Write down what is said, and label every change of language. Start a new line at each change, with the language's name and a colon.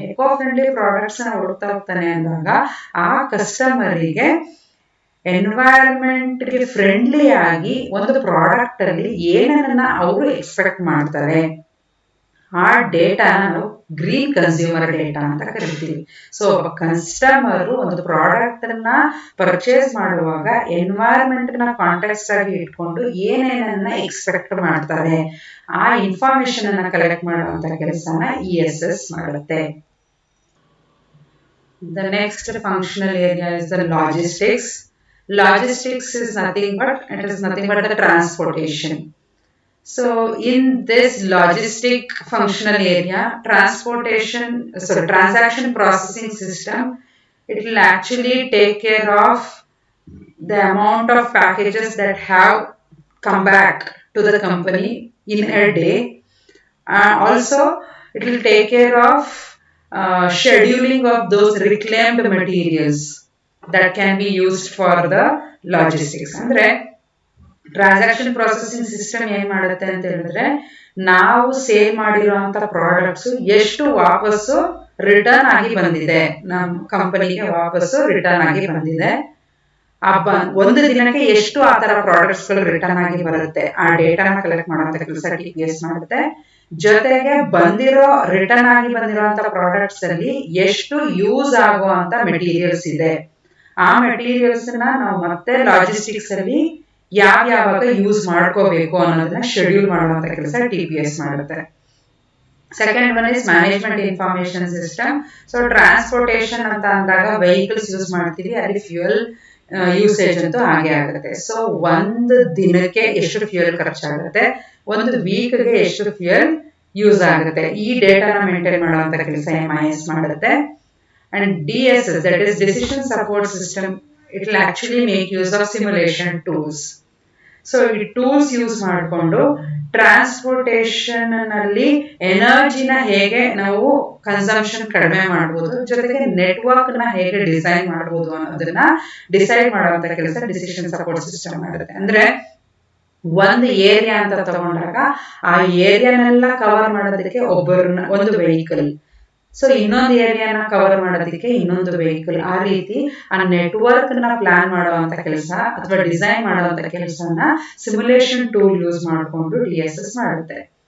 Kannada: Eco friendly products ನ ಹುಡುಕ್ತಾ ಹೋಗ್ತಾನೆ ಅಂದಾಗ ಆ ಕಸ್ಟಮರಿಗೆ ಎನ್ವೈರನ್ಮೆಂಟ್ ಗೆ ಫ್ರೆಂಡ್ಲಿ ಆಗಿ ಒಂದು ಪ್ರಾಡಕ್ಟ್ ಅಲ್ಲಿ ಏನನ್ನ ಅವರು ಎಕ್ಸ್ಪೆಕ್ಟ್ ಮಾಡ್ತಾರೆ, ಆ ಡೇಟಾ ನಾವು ಗ್ರೀನ್ ಕನ್ಸ್ಯೂಮರ್ ಡೇಟಾ ಅಂತ ಕರಿತೀವಿ. ಸೊ ಕಸ್ಟಮರ್ ಒಂದು ಪ್ರಾಡಕ್ಟ್ ಅನ್ನ ಪರ್ಚೇಸ್ ಮಾಡುವಾಗ ಎನ್ವೈರನ್ಮೆಂಟ್ ನ ಕಾಂಟೆಕ್ಸ್ಟ್ ಆಗಿ ಇಟ್ಕೊಂಡು ಏನೇನನ್ನ ಎಕ್ಸ್ಪೆಕ್ಟ್ ಮಾಡ್ತಾರೆ, ಆ ಇನ್ಫಾರ್ಮೇಶನ್ ಅನ್ನ ಕಲೆಕ್ಟ್ ಮಾಡುವಂತ ಕೆಲಸನ ESS ಮಾಡುತ್ತೆ.
English: The next functional area is the logistics. Logistics is nothing but the transportation. So in this logistic functional area, transaction processing system, it will actually take care of the amount of packages that have come back to the company in a day. Also, it will take care of scheduling of those reclaimed materials that can be used for the logistics.
Kannada: Andre transaction processing system ಏನ್ ಮಾಡುತ್ತೆ ಅಂತ ಹೇಳಿದ್ರೆ, ನಾವು sale ಮಾಡಿರುವಂತ products ಎಷ್ಟು ವಾಪಸ್ಸು return ಆಗಿ ಬಂದಿದೆ, ನಮ್ಮ ಕಂಪನಿಗೆ ವಾಪಸ್ಸು ರಿಟರ್ನ್ ಆಗಿ ಬಂದಿದೆ, ಒಂದು ದಿನಕ್ಕೆ ಎಷ್ಟು ಆ ತರ ಪ್ರಾಡಕ್ಟ್ಸ್ ಗಳು ರಿಟರ್ನ್ ಆಗಿ ಬರುತ್ತೆ, ಆ ಡೇಟಾನ ಕಲೆಕ್ಟ್ ಮಾಡುವಂತ ಕೆಲಸ TPS ಮಾಡುತ್ತೆ. ಜೊತೆಗೆ ರಿಟರ್ನ್ ಆಗಿ ಬಂದಿರುವಂತ ಪ್ರಾಡಕ್ಟ್ಸ್ ಅಲ್ಲಿ ಎಷ್ಟು ಯೂಸ್ ಆಗುವಂತ ಮೆಟೀರಿಯಲ್ಸ್ ಇದೆ, ಆ ಮೆಟೀರಿಯಲ್ಸ್ ನ ನಾವು ಮತ್ತೆ ಲಾಜಿಸ್ಟಿಕ್ಸ್ ಅಲ್ಲಿ ಯಾವಾಗ ಯೂಸ್ ಮಾಡ್ಕೋಬೇಕು ಅನ್ನೋದನ್ನ ಶೆಡ್ಯೂಲ್ ಮಾಡುವಂತ ಕೆಲಸ TPS ಮಾಡುತ್ತೆ.
English: second one is
Kannada: management information system. So transportation ಅಂತ ಅಂದಾಗ ವೆಹಿಕಲ್ಸ್ ಯೂಸ್ ಮಾಡ್ತೀವಿ, ಅಲ್ಲಿ ಫ್ಯೂಯಲ್ ಯೂಸೇಜ್ ಅಂತೂ ಹಾಗೆ ಆಗುತ್ತೆ. ಸೊ ಒಂದು ದಿನಕ್ಕೆ ಎಷ್ಟು ಫ್ಯೂಯಲ್ ಖರ್ಚಾಗುತ್ತೆ, ಒಂದು ವೀಕ್ಗೆ ಎಷ್ಟು ಫ್ಯೂಯಲ್ ಯೂಸ್ ಆಗುತ್ತೆ, ಈ ಡೇಟಾನ ಮೇಂಟೈನ್ ಮಾಡುವಂತ ಕೆಲಸ MIS ಮಾಡುತ್ತೆ.
English: And DSS, that is decision support system, it will actually make use of simulation tools.
Kannada: So ಈ ಟೂಲ್ಸ್ ಯೂಸ್ ಮಾಡಿಕೊಂಡು ಟ್ರಾನ್ಸ್ಪೋರ್ಟೇಷನ್ ನಲ್ಲಿ ಎನರ್ಜಿನ ಹೇಗೆ ನಾವು ಕನ್ಸಂಪ್ಷನ್ ಕಡಿಮೆ ಮಾಡಬಹುದು, ಜೊತೆಗೆ ನೆಟ್ವರ್ಕ್ ನ ಹೇಗೆ ಡಿಸೈನ್ ಮಾಡಬಹುದು ಅನ್ನೋದನ್ನ ಡಿಸೈಡ್ ಮಾಡುವಂತ ಕೆಲಸ ಡಿಸಿಷನ್ ಸಪೋರ್ಟ್ ಸಿಸ್ಟಮ್ ಮಾಡುತ್ತೆ. ಅಂದ್ರೆ ಒಂದು ಏರಿಯಾ ಅಂತ ತಗೊಂಡಾಗ ಆ ಏರಿಯಾನೆಲ್ಲ ಕವರ್ ಮಾಡೋದಕ್ಕೆ ಒಂದು ವೆಹಿಕಲ್, ಸೊ ಇನ್ನೊಂದು ಏರಿಯಾನ ಕವರ್ ಮಾಡೋದಕ್ಕೆ ಇನ್ನೊಂದು ವೆಹಿಕಲ್, ಆ ರೀತಿ ಆ ನೆಟ್ವರ್ಕ್ ನ ಪ್ಲಾನ್ ಮಾಡುವಂತ ಕೆಲಸ ಅಥವಾ ಡಿಸೈನ್ ಮಾಡುವಂತ ಕೆಲಸನ ಸಿಮ್ಯುಲೇಷನ್ ಟೂಲ್ ಯೂಸ್ ಮಾಡಿಕೊಂಡು DSS ಮಾಡುತ್ತೆ.